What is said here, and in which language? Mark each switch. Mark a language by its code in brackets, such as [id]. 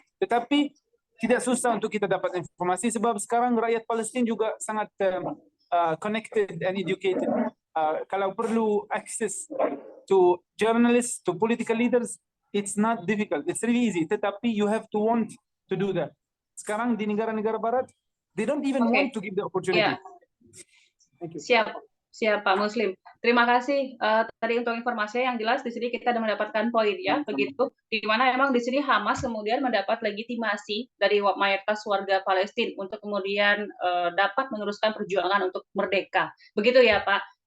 [id] Tetapi tidak susah untuk kita dapat informasi sebab sekarang rakyat Palestina juga sangat [en] connected and educated. [id] Kalau perlu [en] access to journalists, to political leaders, it's not difficult. It's really easy. [id] Tetapi [en] you have to want to do that. [id] Sekarang di negara-negara Barat, [en] they don't even want to give the opportunity. [id] Siap Pak Muslim. terima kasih tadi untuk informasinya yang jelas di sini kita sudah mendapatkan poin ya, begitu. Di mana memang di sini Hamas kemudian mendapat legitimasi dari mayoritas warga Palestina untuk kemudian dapat meneruskan perjuangan untuk merdeka. Begitu ya, Pak.